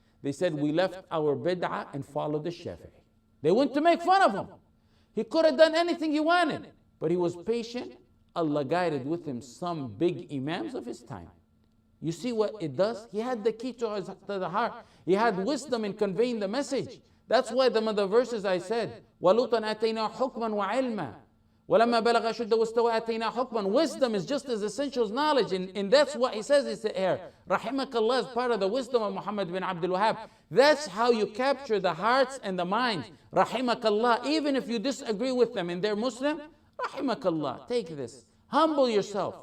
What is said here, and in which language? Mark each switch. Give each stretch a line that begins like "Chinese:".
English: They said, we left our bid'ah and followed the Shafi'i. They went to make fun of him. He could have done anything he wanted, but he was patient. Allah guided with him some big imams of his time. You see what it does? He had the key to the heart. He had wisdom in conveying the message. That's why the other verses I said,
Arabic: وَلُوطًا آتَيْنَا حُكْمًا وَعِلْمًا وَلَمَّا بَلَغَ أَشُدَّهُ وَاسْتَوَى آتَيْنَا حُكْمًا.
English: Wisdom is just as essential as knowledge. And that's what he says here. Rahimakallah is part of the wisdom of Muhammad bin Abdul Wahhab. That's how you capture the hearts and the minds. Rahimakallah. Even if you disagree with them and they're Muslim, Rahimakallah. Take this. Humble yourself.